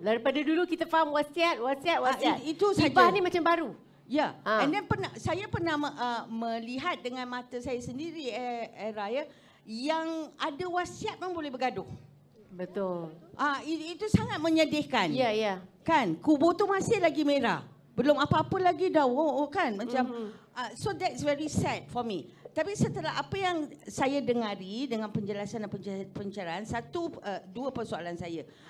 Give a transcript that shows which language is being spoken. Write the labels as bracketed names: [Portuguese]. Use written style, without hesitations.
[Malay] Daripada dulu kita faham wasiat. Itu saja. Hibah ni macam baru. Ya, [English] and then [Malay] saya pernah melihat dengan mata saya sendiri Era yang ada wasiat pun boleh bergaduh. Betul. Itu sangat menyedihkan. Ya. Kan, kubur tu masih lagi merah. Belum apa-apa lagi dah kan macam [English] so that's very sad for me. [Malay] Tapi setelah apa yang saya dengari dengan penjelasan dan pencerahan, dua persoalan saya.